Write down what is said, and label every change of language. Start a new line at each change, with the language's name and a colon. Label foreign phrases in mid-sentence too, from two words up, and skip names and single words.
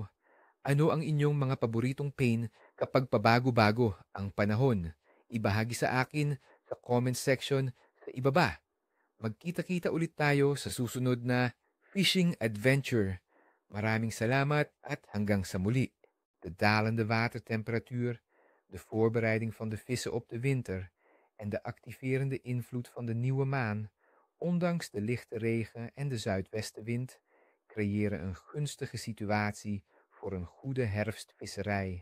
Filipino: Ano ang inyong mga paboritong pain kapag pabago-bago ang panahon? Ibahagi sa akin sa
English: comment section
Filipino: sa ibaba. Magkita-kita ulit tayo sa susunod na
English: fishing adventure.
Filipino: Maraming salamat at hanggang sa muli.
Dutch: De dalende watertemperatuur, de voorbereiding van de vissen op de winter en de activerende invloed van de nieuwe maan, ondanks de lichte regen en de zuidwestenwind, creëren een gunstige situatie voor een goede herfstvisserij.